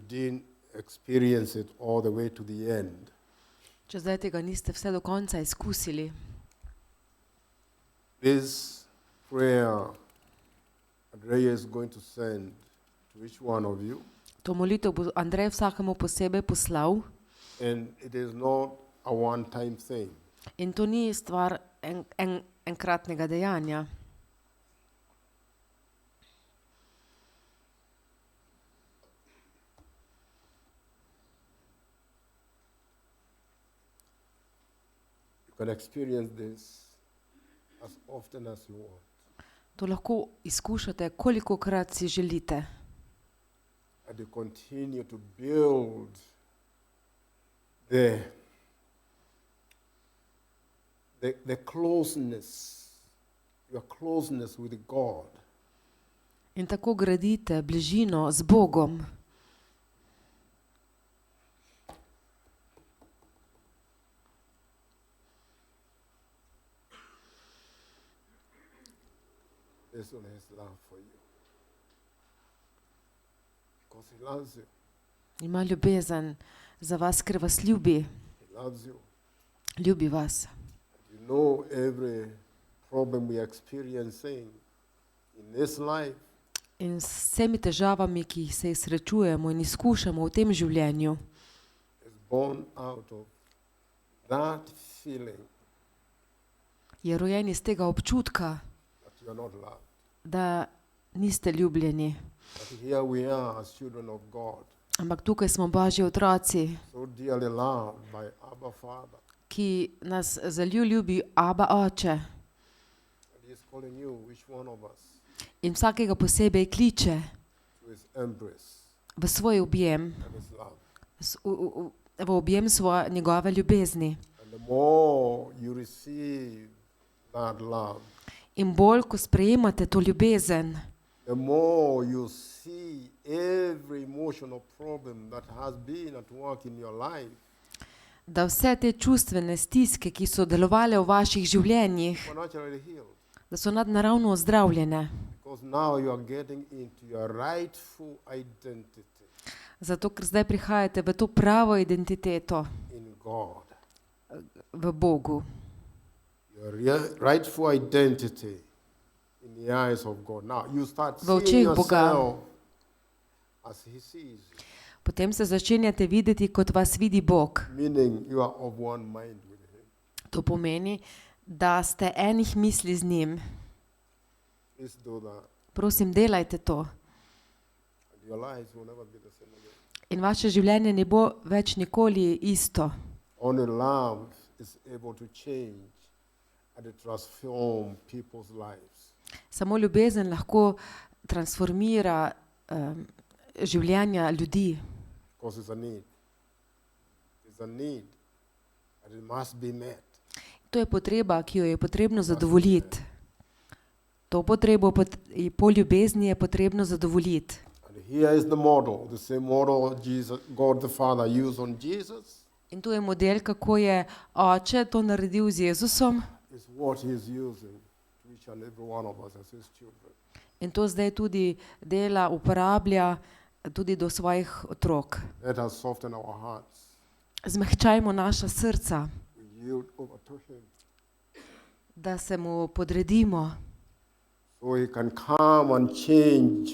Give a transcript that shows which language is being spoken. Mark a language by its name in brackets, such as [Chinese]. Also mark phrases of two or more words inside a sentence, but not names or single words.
[English] didn't experience it all the way to the end, [Slovenian] Če zdaj tega niste vse do konca izkusili, [English] this prayer Andrea is going to send to each one of you, [Slovenian] to molitev bo Andrej vsakemu posebej poslal [English] and it is not a one-time thing. [Slovenian] in to ni stvar enkratnega dejanja. [English] You can experience this as often as you want. [Slovenian] To lahko izkušate, kolikokrat si želite. [English] And you continue to build the closeness, your closeness with God. [Slovenian] In tako gradite bližino z Bogom. [English] Based on his love for you. Because he loves you. [Slovenian] Ima ljubezen za vas, ker vas ljubi. [English] He loves you. [Slovenian] Ljubi vas. [English] You know every problem we are experiencing in this life [Slovenian] In s vsemi težavami, ki se jih srečujemo in izkušamo v tem življenju, [English] is born out of that feeling [Slovenian] je rojen iz tega občutka, [English] that you are not loved. [Slovenian] da niste ljubljeni. [English] But here we are as children of God, [Slovenian] Ampak tukaj smo Božji otroci, [English] so dearly loved by Abba Father. [Slovenian] ki nas zalju ljubi Aba Oče. [English] And he is calling you, each one of us, [Slovenian] In vsakega posebej kliče [English] to his embrace [Slovenian] v svoj objem, [English] and his love. [Slovenian] v objem njegove ljubezni. [English] And the more you receive that love, [Slovenian] In bolj, ko sprejemate to ljubezen, [English] the more you see every emotional problem that has been at work in your life [Slovenian] da vse te čustvene stiske, ki so delovale v vaših življenjih, [English] supernaturally healed. [Slovenian] da so nadnaravno ozdravljene. [English] Because now you are getting into your rightful identity [Slovenian] Zato, ker zdaj prihajate v to pravo identiteto [English] in God. [Slovenian] v Bogu. [English] Your rightful identity in the eyes of God. Now you start [Slovenian] V [English] seeing [Slovenian] očeh Boga. [English] yourself as He sees you, [Slovenian] Potem se začenjate videti, kot vas vidi Bog. [English] meaning you are of one mind with Him. [Slovenian] To pomeni, da ste enih misli z njim. [English] Please do that, [Slovenian] Prosim, delajte to. [English] and your lives will never be the same again. [Slovenian] In vaše življenje ne bo več nikoli isto. [English] Only love is able to change and to transform people's lives. [Slovenian] Samo ljubezen lahko transformira življenja ljudi. [English] Because it's a need. It's a need, and it must be met. [Slovenian] To je potreba, ki jo je potrebno zadovoljiti. To potrebo po ljubezni je potrebno zadovoljiti. [English] And here is the model, the same model Jesus, God the Father used on Jesus, [Slovenian] In to je model, kako je Oče to naredil z Jezusom. [English] is what He is using to each and every one of us as His children. [Slovenian] In to zdaj tudi dela, uporablja tudi do svojih otrok. [English] Let us soften our hearts. [Slovenian] Zmehčajmo naša srca, [English] We yield over to Him [Slovenian] da se mu podredimo, [English] so He can come and change